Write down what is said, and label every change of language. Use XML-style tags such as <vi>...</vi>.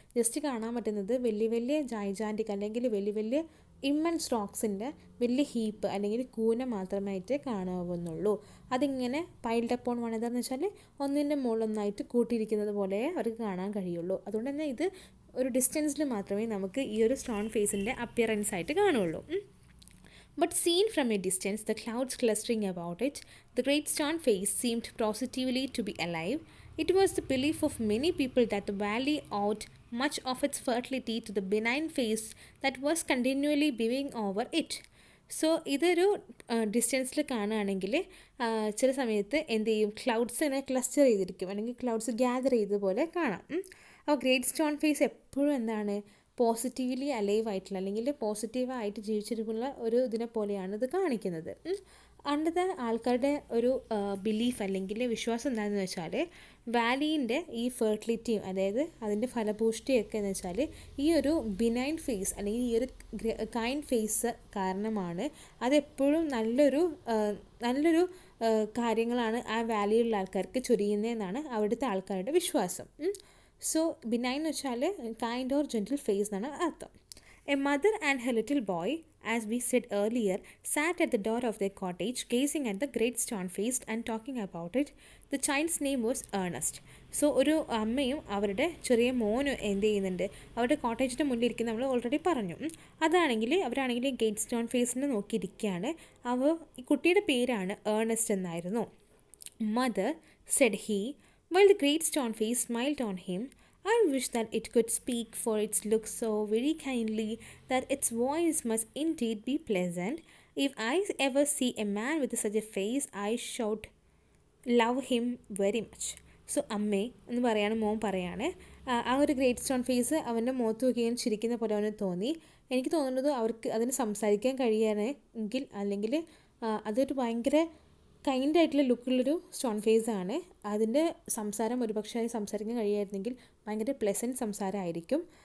<ml>Just കാണാൻ പറ്റുന്നത് വലിയ വലിയ ജൈജാൻറ്റിക് അല്ലെങ്കിൽ വലിയ വലിയ ഇമ്മൻസ് റോക്സിൻ്റെ വലിയ ഹീപ്പ് അല്ലെങ്കിൽ കൂന മാത്രമായിട്ടേ കാണാവുന്നുള്ളൂ. അതിങ്ങനെ</ml> <en>piled upon one another</en> <ml>എന്ന് വെച്ചാൽ ഒന്നിൻ്റെ മുകളിലൊന്നായിട്ട് കൂട്ടിയിരിക്കുന്നത് പോലെ അവർക്ക് കാണാൻ കഴിയുള്ളൂ. അതുകൊണ്ട് തന്നെ ഇത് ഒരു ഡിസ്റ്റൻസിൽ മാത്രമേ നമുക്ക് ഈ ഒരു സ്റ്റോൺ ഫേസിൻ്റെ അപ്പിയറൻസ് ആയിട്ട് കാണുള്ളൂ.</ml> <en>But seen from a distance, the clouds clustering about it, the great stone face seemed positively to be alive. It was the belief of many people that the valley owed much of its fertility to the benign face that was continually beaming over it.</en> <ml>So ഇതൊരു ഡിസ്റ്റൻസിൽ കാണുകയാണെങ്കിൽ ചില സമയത്ത് എന്ത് ചെയ്യും, clouds ഇങ്ങനെ cluster ചെയ്തിരിക്കും അല്ലെങ്കിൽ clouds gather ചെയ്തതുപോലെ കാണാം. അപ്പോൾ ഗ്രേറ്റ് സ്റ്റോൺ ഫേസ് എപ്പോഴും എന്താണ്, പോസിറ്റീവ്ലി അലൈവ് ആയിട്ടുള്ള അല്ലെങ്കിൽ പോസിറ്റീവായിട്ട് ജീവിച്ചിരിക്കുന്ന ഒരു ഇതിനെ പോലെയാണ് ഇത് കാണിക്കുന്നത്. അന്നത്തെ ആൾക്കാരുടെ ഒരു ബിലീഫ് അല്ലെങ്കിൽ വിശ്വാസം എന്താണെന്ന് വെച്ചാൽ വാലീൻ്റെ ഈ ഫെർട്ടിലിറ്റിയും അതായത് അതിൻ്റെ ഫലപുഷ്ടിയൊക്കെ എന്ന് വെച്ചാൽ ഈ ഒരു ബിനൈൻ ഫേസ് അല്ലെങ്കിൽ ഈ ഒരു കൈൻഡ് ഫേസ് കാരണമാണ്. അതെപ്പോഴും നല്ലൊരു കാര്യങ്ങളാണ് ആ വാലിയുള്ള ആൾക്കാർക്ക് ചൊരിയുന്നതെന്നാണ് അവിടുത്തെ ആൾക്കാരുടെ വിശ്വാസം. സോ ബിനൈൻ എന്ന് വെച്ചാൽ</ml> <en>kind or gentle face</en> <ml>എന്നാണ് അർത്ഥം.</ml> <en>A mother and her little boy, as we said earlier, sat at the door of their cottage, gazing at the great stone face and talking about it. The child's name was Ernest.</en> <ml>So ഒരു അമ്മയും അവരുടെ ചെറിയ മോനും എന്ത് ചെയ്യുന്നുണ്ട്, അവരുടെ കോട്ടേജിൻ്റെ മുന്നിൽ ഇരിക്കുന്ന നമ്മൾ ഓൾറെഡി പറഞ്ഞു. അവരാണെങ്കിൽ ഗേറ്റ് സ്റ്റോൺ ഫേസിനെ നോക്കിയിരിക്കുകയാണ്. ഈ കുട്ടിയുടെ പേരാണ് ഏർണസ്റ്റ് എന്നായിരുന്നു.</ml> <en>Mother, said he, while the great stone face smiled on him, I wish that it could speak, for its looks so very kindly that its voice must indeed be pleasant. If I ever see a man with such a face, I should love him very much.</en> <ml>So അമ്മേ എന്ന് പറയാണ്, മോൻ പറയാണ്, ആ ഒരു great stone face അവൻ്റെ മുഖത്ത് നോക്കിയാൽ ചിരിക്കുന്ന പോലെ അവന് തോന്നി. എനിക്ക് തോന്നുന്നത് അവർക്ക് അതിന് സംസാരിക്കാൻ കഴിയുകയാണെങ്കിൽ അല്ലെങ്കിൽ അതൊരു ഭയങ്കര കൈൻഡായിട്ടുള്ള ലുക്കുള്ളൊരു സ്റ്റോൺ ഫേസാണ്. അതിൻ്റെ സംസാരം ഒരുപക്ഷെ സംസാരിക്കാൻ കഴിയുമായിരുന്നെങ്കിൽ ഭയങ്കര പ്ലെസൻറ്റ് സംസാരമായിരിക്കും.</ml>